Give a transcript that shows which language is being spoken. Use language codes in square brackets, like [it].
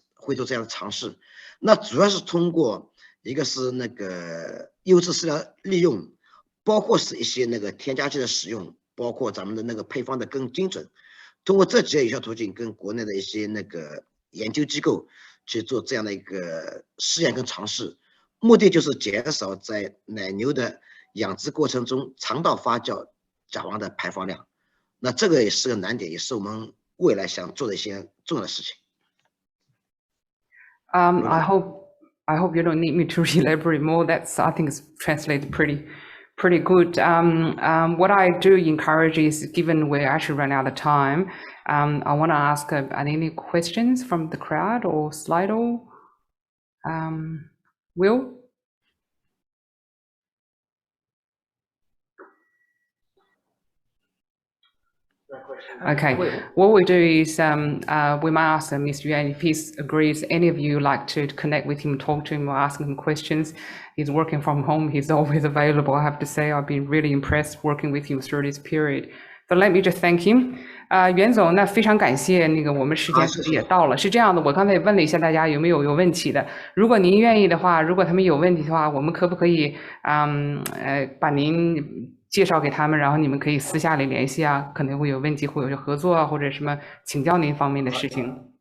[zh] 会做这样的尝试，那主要是通过一个是那个优质饲料利用，包括是一些那个添加剂的使用，包括咱们的那个配方的更精准，通过这几个有效途径，跟国内的一些那个研究机构去做这样的一个试验跟尝试，目的就是减少在奶牛的养殖过程中肠道发酵甲烷的排放量，那这个也是个难点，也是我们未来想做的一些重要的事情。 [en] I hope you don't need me to elaborate more. I think it's translated pretty good. What I do encourage is, given we're actually running out of time, I want to ask are there any questions from the crowd or Slido? Will? Okay, what we do is we might ask Mr. Yuan if he agrees, any of you like to connect with him, talk to him or ask him questions. He's working from home, he's always available. I have to say, I've been really impressed working with him through this period. So let me just thank him. [zh] 袁总，那非常感谢，那个我们时间也到了。是这样的，我刚才也问了一下大家有没有问题的。如果您愿意的话，如果他们有问题的话，我们可不可以把您介绍给他们，然后你们可以私下里联系啊，可能会有问题，会有合作啊，或者什么请教您方面的事情。